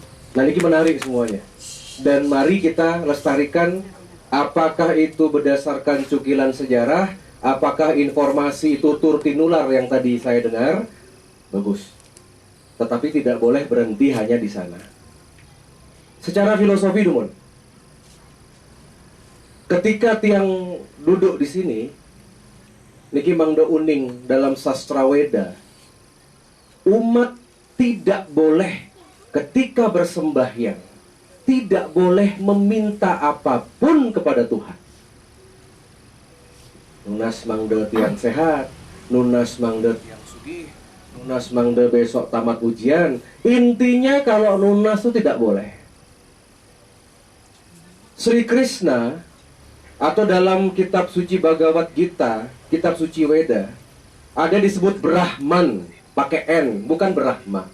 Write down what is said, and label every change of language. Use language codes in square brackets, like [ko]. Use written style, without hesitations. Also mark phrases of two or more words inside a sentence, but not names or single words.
[id] Nah, ini menarik semuanya. Dan mari kita lestarikan, apakah itu berdasarkan cukilan sejarah, apakah informasi tutur tinular yang tadi saya dengar, bagus. Tetapi tidak boleh berhenti hanya di sana. Secara filosofi Dumon, ketika tiang duduk di sini, [ban] niki mangda uning [id] dalam sastra Weda, umat tidak boleh ketika bersembahyang, tidak boleh meminta apapun kepada Tuhan. [ban] Nunas mangda tiang sehat, nunas mangda tiang sugih, nunas mangda [id] besok tamat ujian. Intinya kalau nunas itu tidak boleh. Sri Krishna atau dalam kitab suci Bhagavad Gita, kitab suci Weda, ada disebut Brahman, pakai N, bukan Brahma.